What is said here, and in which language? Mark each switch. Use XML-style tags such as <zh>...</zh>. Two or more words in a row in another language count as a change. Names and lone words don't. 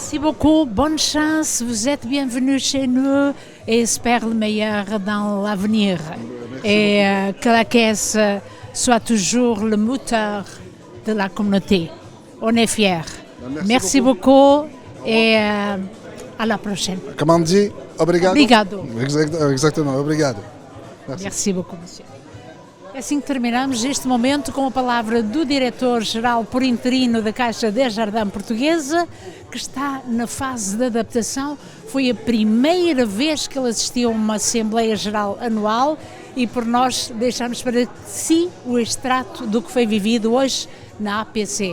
<fr>Merci beaucoup, bonne chance, vous êtes bienvenue chez nous et espère le meilleur dans l'avenir. Et que la caisse soit toujours le moteur de la communauté. On est fiers. Merci beaucoup et à la prochaine. Comment on dit?</fr> <pt>Obrigado. Obrigado. Exatamente, obrigado.</pt> <fr>Merci beaucoup, monsieur.</fr> <pt>É assim que terminamos este momento com a palavra do diretor-geral por interino da Caixa Desjardins Portuguesa, que está na fase de adaptação. Foi a primeira vez que ele assistiu a uma Assembleia Geral anual e por nós deixamos para si o extrato do que foi vivido hoje na APC.</pt>